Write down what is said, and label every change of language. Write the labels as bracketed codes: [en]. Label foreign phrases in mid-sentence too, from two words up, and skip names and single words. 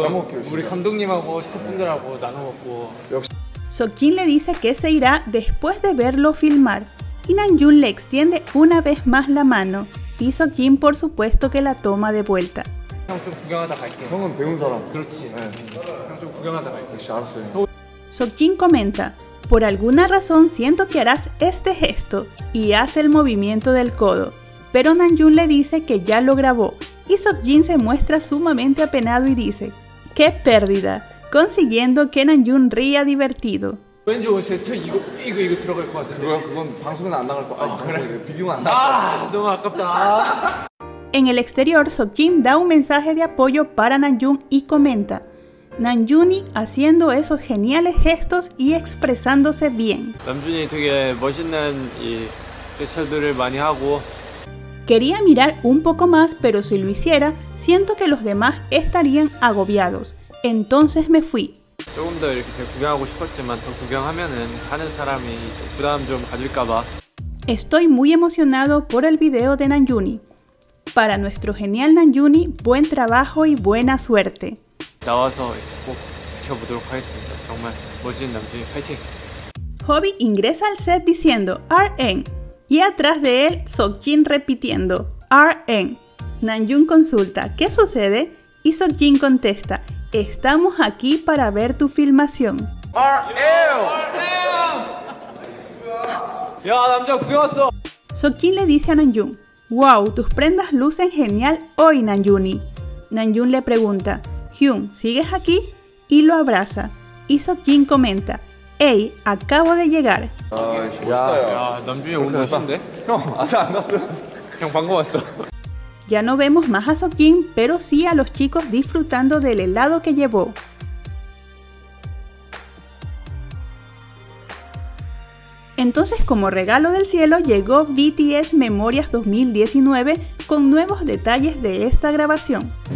[ko] 잘 먹을게요, 진짜. 우리 감독님하고 스태프분들하고 나눠 먹고. [es] Seokjin le dice que se irá después de verlo filmar, y Namjoon le extiende una vez más la mano, y Seokjin por supuesto que la toma de vuelta. [ko] 형 좀 구경하다 갈게. 형은 배운 사람. 그렇지. 형 좀 구경하다 갈게. 역시 알았어요. [es] Seokjin comenta, «Por alguna razón siento que harás este gesto», y hace el movimiento del codo, pero Namjoon le dice que ya lo grabó, y Seokjin se muestra sumamente apenado y dice, «¡Qué pérdida!», consiguiendo que Namjoon ría divertido. [ko] 왠지 오늘 제스처 이거 들어갈 것 같은데. 그건 방송에는 안 나갈 거. 아니 방송에 비디오가 안 나갈 아, 너무 아깝다. [es] En el exterior, Seokjin da un mensaje de apoyo para Namjoon y comenta, Namjoon이 haciendo esos geniales gestos y expresándose bien. [ko] 남준이 되게 멋있는 이 제스처들을 많이 하고. [es] Quería mirar un poco más, pero si lo hiciera, siento que los demás estarían agobiados. Entonces me fui. [ko] 조금 더 이렇게 제가 구경하고 싶었지만 더 구경하면은 하는 사람이 부담 좀 가질까 봐. [es] Estoy muy emocionado por el video de Namjoon. Para nuestro genial Namjoon, buen trabajo y buena suerte. [ko] 나와서 꼭 지켜보도록 하겠습니다. 정말 멋진 남준이 파이팅! [es] Hobby ingresa al set diciendo RN y atrás de él Seokjin repitiendo RN. Namjoon consulta ¿qué sucede? Y Seokjin contesta estamos aquí para ver tu filmación. [ko] 야, 남자 구경 왔어! [es] Seokjin le dice a Namjoon wow, tus prendas lucen genial hoy Namjoon. Namjoon le pregunta Hyun, ¿sigues aquí? Y lo abraza. Y Seokjin comenta hey, acabo de llegar. [ko] 야, 남준이 오늘 멋있는데? 형 아직 안 갔어요? 형 방금 왔어. [es] Ya no vemos más a Seokjin, pero sí a los chicos disfrutando del helado que llevó. Entonces, como regalo del cielo, llegó BTS Memorias 2019 con nuevos detalles de esta grabación.